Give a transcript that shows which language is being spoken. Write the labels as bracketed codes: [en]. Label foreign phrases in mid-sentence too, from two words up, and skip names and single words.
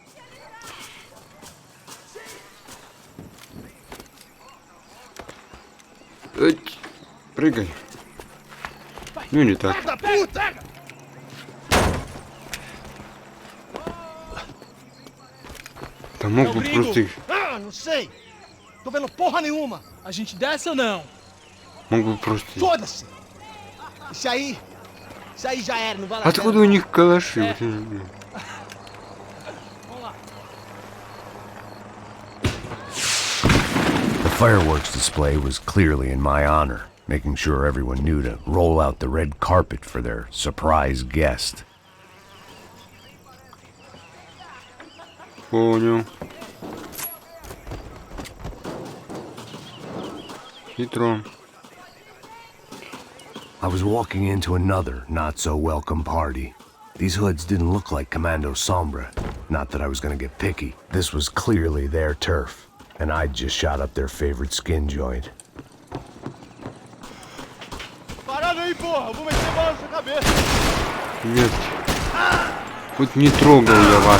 [ru] Эть, прыгай. Ну не так. Да мог бы просто их... [pt] Ah, não sei. Tô vendo porra nenhuma. A gente desce ou não? [ru] Мог бы просто... [pt] Foda-se. Isso aí já era, não vai lá. [ru] Откуда у них калаши? Вот я не знаю. [en] The fireworks display was clearly in my honor, making sure everyone knew to roll out the red carpet for their surprise guest. [ru] Понял. Хитро. [en] I was walking into another not-so-welcome party. These hoods didn't look like Commando Sombra. Not that I was gonna get picky. This was clearly their turf, and I'd just shot up their favorite skin joint. [pt] Parada aí, porra! Vou meter bala na sua cabeça! [ru] Нет. Вот не трогал я вас.